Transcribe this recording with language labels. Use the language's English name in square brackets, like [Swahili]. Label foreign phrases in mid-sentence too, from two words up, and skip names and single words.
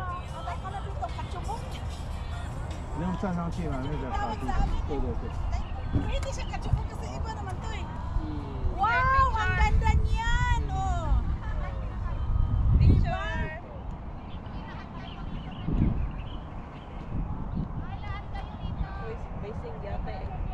[Filipino] Atay ka na dito, katsubong. [Chinese] 不用站上去嘛，那个草地。对对对。 [Filipino] Hindi siya katsubong kasi iba naman to eh. Wow, ang ganda niyan. Oh. Picture. Facing yata eh.